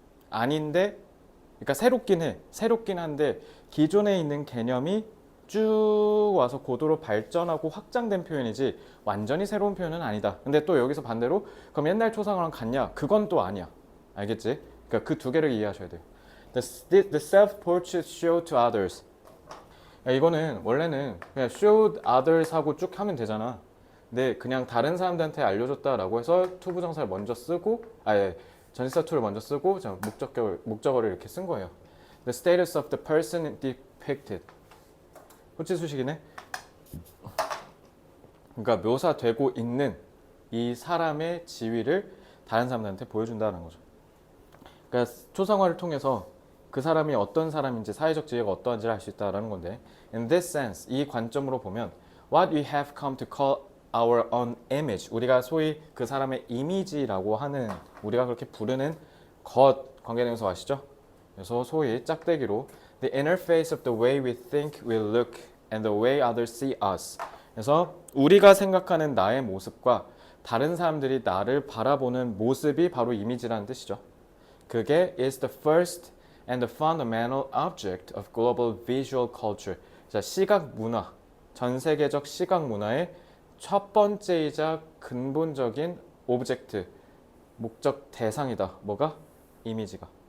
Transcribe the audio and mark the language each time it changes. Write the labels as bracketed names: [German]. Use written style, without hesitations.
[Korean] 아닌데, 그러니까 새롭긴 한데 기존에 있는 개념이 쭉 와서 고도로 발전하고 확장된 표현이지 완전히 새로운 표현은 아니다. 근데 또 여기서 반대로 그럼 옛날 초상화랑 같냐? 그건 또 아니야. 알겠지? 그러니까 그 두 개를 이해하셔야 돼요. [English] The self-portrait show to others. [Korean] 이거는 원래는 그냥 [English] showed others [Korean] 하고 쭉 하면 되잖아. 근데 그냥 다른 사람들한테 알려줬다라고 해서 to 부정사를 먼저 쓰고, 전치사 to를 먼저 쓰고 목적어를 이렇게 쓴 거예요. [English] The status of the person depicted. [Korean] 호치수식이네. 그러니까 묘사되고 있는 이 사람의 지위를 다른 사람들한테 보여준다는 거죠. 그러니까 초상화를 통해서 그 사람이 어떤 사람인지, 사회적 지위가 어떠한지를 알 수 있다는 건데, [English] in this sense, [Korean] 이 관점으로 보면 [English] what we have come to call our own image, [Korean] 우리가 소위 그 사람의 이미지라고 하는, 우리가 그렇게 부르는 것, 관계대명사 아시죠? 그래서 소위 짝대기로 [English] the interface of the way we think we look and the way others see us. [Korean] 그래서 우리가 생각하는 나의 모습과 다른 사람들이 나를 바라보는 모습이 바로 이미지라는 뜻이죠. 그게 [English] is the first and the fundamental object of global visual culture. [Korean] 자, 시각 문화, 전 세계적 시각 문화의 첫 번째이자 근본적인 오브젝트, 목적 대상이다. 뭐가? 이미지가.